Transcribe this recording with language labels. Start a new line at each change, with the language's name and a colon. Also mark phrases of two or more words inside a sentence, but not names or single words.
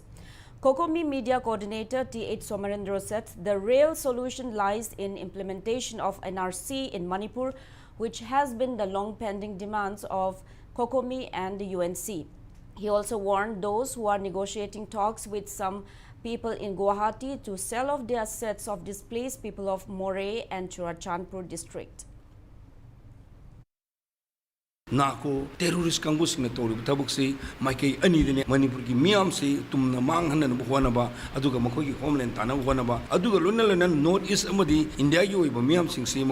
English: COCOMI media coordinator T.H. Somarendra said the real solution lies in implementation of NRC in Manipur, which has been the long-pending demands of COCOMI and the UNC. He also warned those who are negotiating talks with some people in Guwahati to sell off the assets of displaced people of Moray and Churachandpur district.
Manipuri: Nako terrorist kangbu sing tori tabuk si maike ani dine Manipur gi miam si tumna mang hanan buhwana ba aduga makoi gi homeland tana buhwana ba aduga lunna north east amadi India gi oiba miam sing si